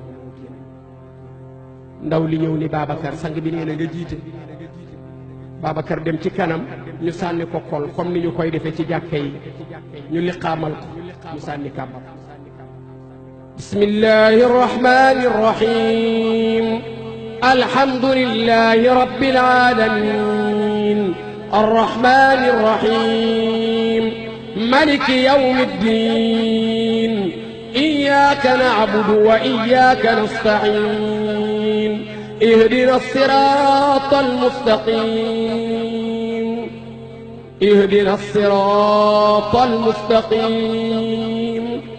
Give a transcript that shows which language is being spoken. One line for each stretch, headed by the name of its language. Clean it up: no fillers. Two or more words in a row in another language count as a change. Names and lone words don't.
Wolof: ndaw li ñëw ni Babacar sang bi nee na nga jiite Babacar dem ci kanam ñu sànni ko kol comme ni ñu koy defee ci jàkka yi ñu liqaamal ko ñu sànni kàbbam
Arabic: بسم الله الرحمن الرحيم الحمد لله رب alamin الرحمن الرحيم ملك يوم الدين إياك نعبد وإياك نستعين اهدنا الصراط المستقيم اهدنا الصراط المستقيم